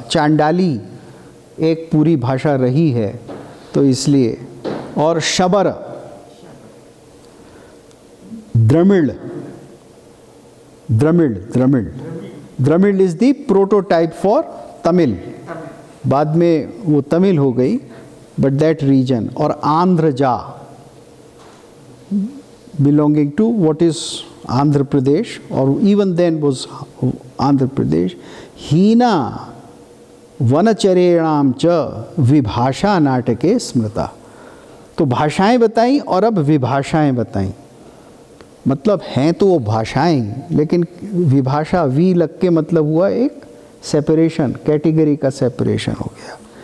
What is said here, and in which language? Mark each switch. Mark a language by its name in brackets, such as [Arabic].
[Hindi] चांडाली एक पूरी भाषा रही है तो इसलिए। और शबर, द्रमिड़, द्रमिड़, द्रमिड़, द्रमिड़ [English] is the prototype for Tamil, [Hindi] बाद में वो तमिल हो गई, [English] But that region. और आंध्रजा belonging to what is Andhra Pradesh, or even then was Andhra Pradesh. [Sanskrit] हीना वनचरेणाम च विभाषा नाटके स्मृता। [Hindi] तो भाषाएं बताई और अब विभाषाएं बताई, मतलब हैं तो वो भाषाएं, लेकिन विभाषा वी लग के मतलब हुआ एक सेपरेशन, कैटेगरी का सेपरेशन हो गया।